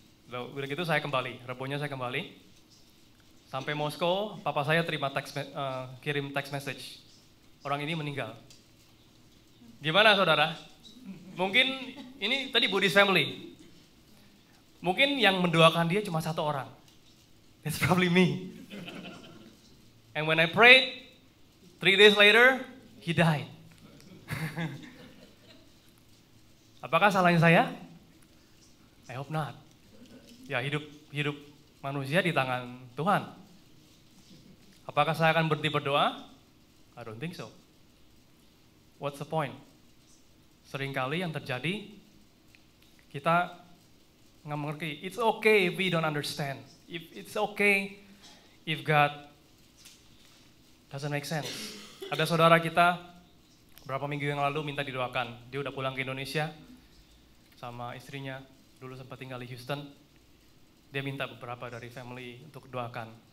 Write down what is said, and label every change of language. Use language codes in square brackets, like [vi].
[id] Udah gitu saya kembali, Rebonya saya kembali. Sampai Moskow, papa saya kirim text message. Orang ini meninggal. Gimana saudara? Mungkin ini tadi [en] Buddhist family. [id] Mungkin yang mendoakan dia cuma satu orang. [en] It's probably me. And when I prayed, 3 days later, he died. [id] Apakah salahnya saya? [en] I hope not. [id] Ya hidup manusia di tangan Tuhan. Apakah saya akan berhenti berdoa? [en] I don't think so. What's the point? [id] Seringkali yang terjadi, kita nggak mengerti. [en] It's okay if we don't understand. It's okay if God doesn't make sense. [id] Ada saudara kita, berapa minggu yang lalu minta didoakan. Dia udah pulang ke Indonesia sama istrinya, dulu sempat tinggal di Houston. Dia minta beberapa dari family untuk doakan.